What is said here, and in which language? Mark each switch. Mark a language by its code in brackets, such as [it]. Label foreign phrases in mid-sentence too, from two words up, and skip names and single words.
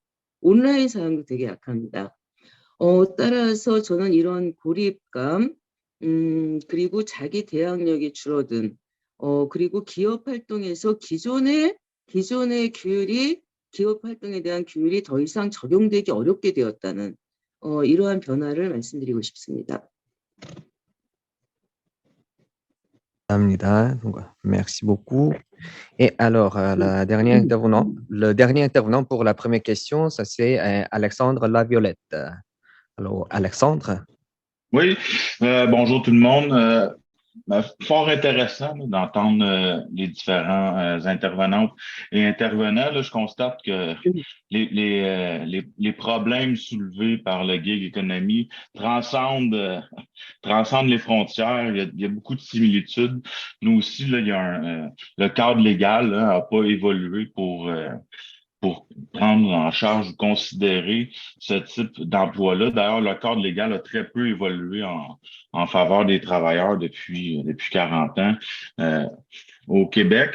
[ko] 온라인 사용도 되게 약합니다. 따라서 저는 이런 고립감, 그리고 자기 대항력이 줄어든, 그리고 기업 활동에서 기존의 규율이, 기업 활동에 대한 규율이 더 이상 적용되기 어렵게 되었다는, 이러한 변화를 말씀드리고 싶습니다. [fr] Donc, merci beaucoup. Et alors, le dernier intervenant pour la première question, ça c'est Alexandre Laviolette. Alors, Alexandre. Oui, bonjour tout le monde. Fort intéressant là, d'entendre les différents intervenantes et intervenants. Là, je constate que les problèmes soulevés par le [en] gig economy [fr] transcendent les frontières. Il y a beaucoup de similitudes. Nous aussi, là, il y a le cadre légal n'a pas évolué pour prendre en charge ou considérer ce type d'emploi-là. D'ailleurs, le cadre légal a très peu évolué en faveur des travailleurs depuis 40 ans au Québec.